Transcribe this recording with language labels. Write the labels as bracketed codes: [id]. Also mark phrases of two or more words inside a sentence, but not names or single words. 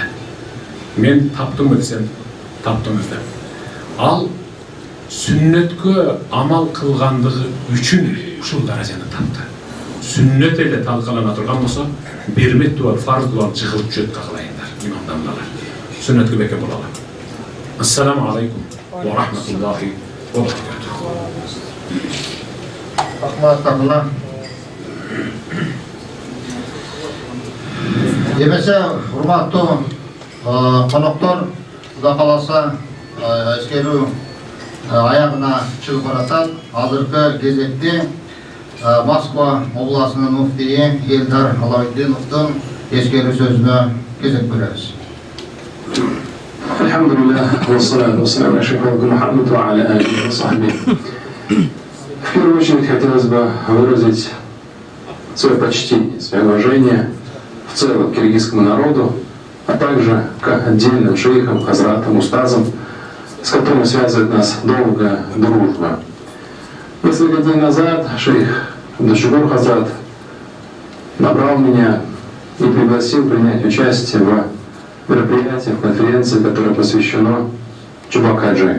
[ky] Мен таптымбы десем, таптыңыз деп. Ал сүннөткө амал кылгандыгы үчүн ушул даражаны тапты. Сүннөт эле талкалана турган болсо, бермек дуал, фарз дуал жыгылып жүрөт кагылайындар, имамдамдалар. Сүннөткө беке болалы. [ar] السلام عليكم ورحمة الله وبركاته. Рахматуллах. [ky] Эмесе, урматтуу коноктор, Кудай кааласа, эскерүү аягына чыгып баратат. Азыркы кезекте Москва областынын муфтийи Элдар Алавиддиновдун эскерүү сөзүнө кезек беребиз. [ar] الحمد لله والصلاة والسلام على شيخي محمد وعلى آله وصحبه. [ru] В первую очередь хотелось бы выразить свое почтение, свое уважение в целом к киргизскому народу, а также к отдельным шейхам, хазратам, устазам, с которыми связывает нас долгая дружба. Несколько дней назад шейх Абдушукур Хазрат набрал меня и пригласил принять участие в мероприятии, в конференции, которая посвящена Чубак-Хаджи.